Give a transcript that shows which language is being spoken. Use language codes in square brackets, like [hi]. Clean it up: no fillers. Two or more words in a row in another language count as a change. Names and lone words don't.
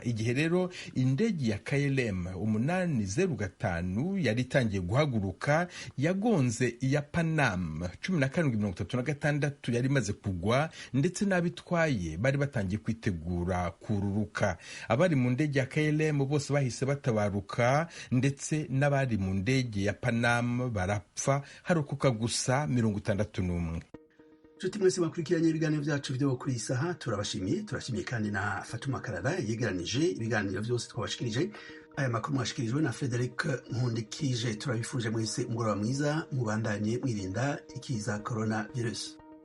[rw] Igihe rero indege ya KLM 805 yari itangiye guhaguruka yagonze iya Panam 1736 yari imaze kugwa, ndetse n'abitwaye bari batangiye kwitegura kururuka. Abari mu ndege ya KLM bose bahise batabaruka, ndetse n'abari mu ndege ya Panam barapfa, harokoka gusa 61. [rn] Nshuti mwese bakurikiranye ibiganiro byacu byo kuri iyi saha, turabashimiye kandi na Fatuma Karara yegeranije ibiganiro byose twabashikirije. Aya makuru mwashikirijwe na Frederic Nkundikije. Turabifuje mwese umugoroba mwiza, mubandanye mwirinda ikiza coronavirus.